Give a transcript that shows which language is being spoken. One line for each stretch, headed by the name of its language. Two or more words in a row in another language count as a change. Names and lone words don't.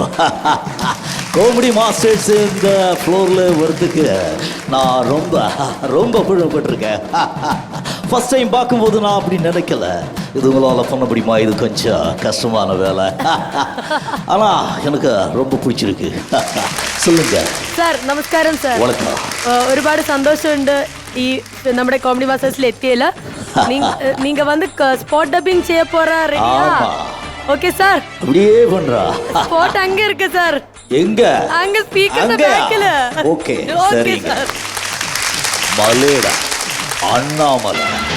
Tamil: காமெடி மாஸ்டர்ஸ் இந்த ஃப்ளோரில் வரதுக்கு நான் ரொம்ப புழப்பட்டிருக்கேன்.
English: first time
Tamil: பார்க்கும்போது நான் அப்படி நினைக்கல. இது உங்களால் பண்ண முடியுமா, இது கொஞ்சம் கஷ்டமான வேலை. ஆனால் எனக்கு ரொம்ப பிடிச்சிருக்கு. சொல்லுங்க
Malayalam: സാർ. നമസ്കാരം സാർ. വണക്കം. ഒരുപാട് സന്തോഷമുണ്ട് ഈ നമ്മുടെ കോമഡി മാസ്റ്റേഴ്സിൽ എത്തിയല്ല.
Tamil: நீங்க வந்து
English: spot dubbing
Tamil: செய்ய போற ரெடியா? ஓகே சார். அப்படியே பண்றா. ஸ்பாட் அங்க இருக்கு சார். எங்க? அங்க ஸ்பீக்கர் பேக்ல. ஓகே ஓகே சரிங்க. சார். மலேடா அண்ணாமலை.